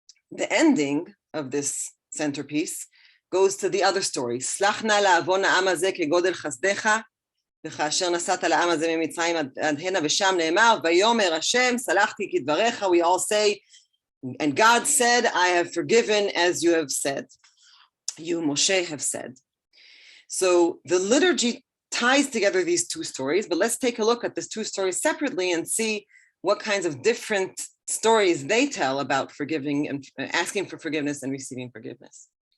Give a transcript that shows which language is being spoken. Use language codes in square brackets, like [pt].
[en] The ending of this centerpiece goes to the other story. [he] Slach na la'avon ha'am hazeh kegodel chasdecha, וכאשר נסעת לעם הזה ממצרים עד הנה ושם נאמר, ויאמר השם, סלחתי כדבריך. [en] We all say, and God said, I have forgiven as you have said. You, Moshe, have said. So the liturgy ties together these two stories, but let's take a look at these two stories separately and see what kinds of different stories they tell about forgiving and asking for forgiveness and receiving forgiveness.